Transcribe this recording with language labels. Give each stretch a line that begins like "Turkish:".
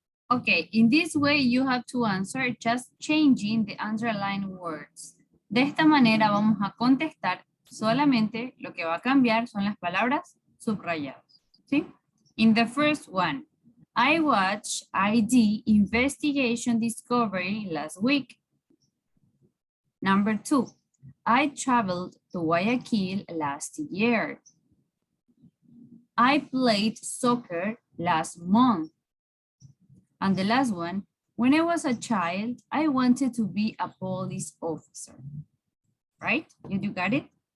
English: Okay, in this way you have to answer just changing the underlined words.
Spanish: De esta manera vamos a contestar solamente lo que va a cambiar son las palabras subrayadas. ¿Sí?
English: In the first one, I watched ID Investigation Discovery last week. Number 2, I traveled to Guayaquil last year. I played soccer last month. And the last one, when I was a child, I wanted to be a police officer. Right? You got it?